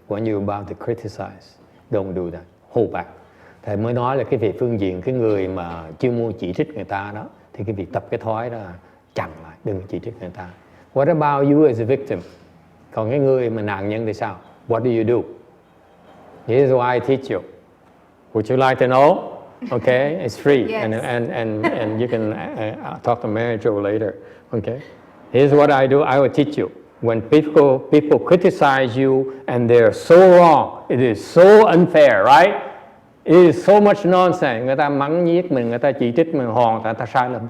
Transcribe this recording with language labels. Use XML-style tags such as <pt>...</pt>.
<en>When you're about to criticize, don't do that. Hold back.</en> <vi>Thầy mới nói là cái về phương diện cái người mà chuyên môn chỉ trích người ta đó, thì cái việc tập cái thói đó chặn lại, đừng chỉ trích người ta.</vi> <en>What about you as a victim?</en> <vi>Còn cái người mà nạn nhân thì sao?</vi> <en>What do you do? Here's what I teach you. Would you like to know? Okay, it's free. Yes. And you can talk to manager later. Okay, here's what I do. I will teach you. When people criticize you and they're so wrong, it is so unfair, right? It is so much nonsense.</en> <vi>Người ta mắng nhiếc mình, người ta chỉ trích mình hoàn toàn ta sai lầm.</vi>